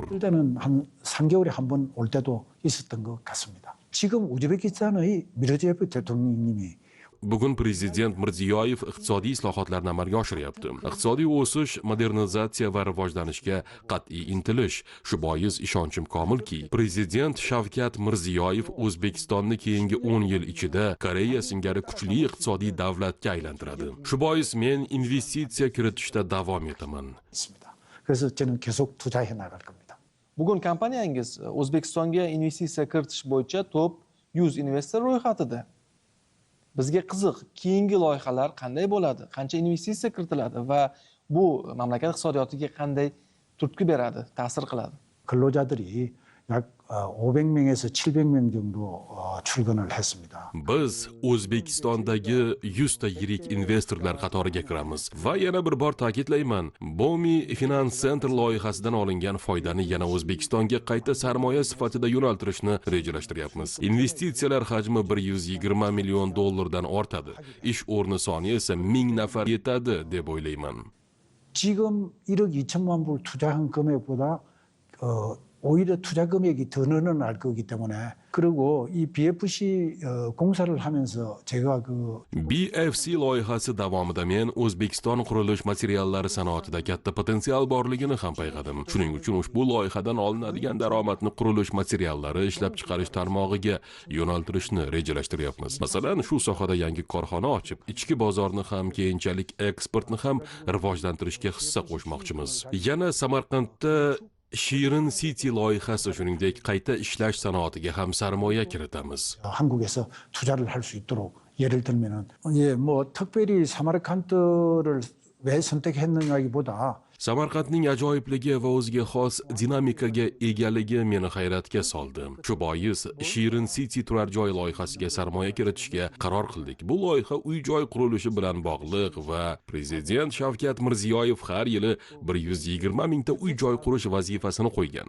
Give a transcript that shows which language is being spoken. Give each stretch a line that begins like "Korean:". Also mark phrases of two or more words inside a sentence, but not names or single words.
Korean: 일단은 한 3개월에 한 번 올 때도 있었던 것 같습니다. 지금 우즈베키스탄의 미르지예프 대통령님이
Uzbek: Bugun prezident Mirziyoyev iqtisodiy islohotlarni amalga oshiryapti. Iqtisodiy o'sish, modernizatsiya va rivojlanishga qat'iy intilish. Shu bois ishonchim komilki, prezident Shavkat Mirziyoyev O'zbekistonni keyingi 10 yil ichida Koreya singari kuchli iqtisodiy davlatga aylantiradi. Shu bois men investitsiya kiritishda davom etaman.
Korean: 있습니다. 그래서 저는 계속 투자해 나갈 겁니다.
Uzbek: Bugun kompaniyangiz O'zbekistonga investitsiya kiritish bo'yicha top 100 investor ro'yxatida. Bizga qiziq, keyingi loyihalar qanday bo'ladi? Qancha investitsiya kiritiladi va bu mamlakat iqtisodiyotiga qanday turtki beradi, ta'sir qiladi?
Korean: 근로자들이 약 500명에서 700명 정도 출근을 했습니다.
Uzbek: Biz O'zbekistondagi 100 ta yirik investorlar qatoriga kiramiz va yana bir bor ta'kidlayman, Bomi Finance Center loyihasidan olingan foydani yana O'zbekistonga qayta sarmoya sifatida yo'naltirishni rejalashtiryapmiz. Investitsiyalar hajmi 120 million dollardan ortadi. Ish o'rni soni esa 1000 nafar yetadi deb o'ylayman.
Korean: 지금 1억 2천만 불 투자한 금액보다 오히려 투자 금액이 더 늘어날 거기 때문에, 그리고 이 BFC 공사를 하면서 제가 그
Uzbek: BFC loyihasi davomida men O'zbekiston qurilish materiallari sanoatida katta potensial borligini ham payqadim. Shuning uchun ushbu loyihadan olinadigan daromadni qurilish materiallari ishlab chiqarish tarmog'iga yo'naltirishni rejalashtiryapmiz. Masalan, shu sohada yangi korxona ochib, ichki bozorni ham, keyinchalik eksportni ham rivojlantirishga hissa qo'shmoqchimiz. Yana Samarqandda Shirin City loyihasi, shuningdek qayta ishlash sanoatiga ham sarmoya kiritamiz.
Korean: 한국에서 투자를 할 수 있도록, 예를 들면은 뭐 특별히 사마르칸트를 왜 선택했느냐기보다
Uzbek: Samarqandning ajoyibligi va o'ziga xos dinamikaga egaligi meni hayratga soldi. Shu bois Shirin City turar joy loyihasiga sarmoya kiritishga qaror qildik. Bu loyiha uy-joy qurilishi bilan bog'liq va prezident Shavkat Mirziyoyev har yili 120 mingta uy-joy qurish vazifasini qo'ygan.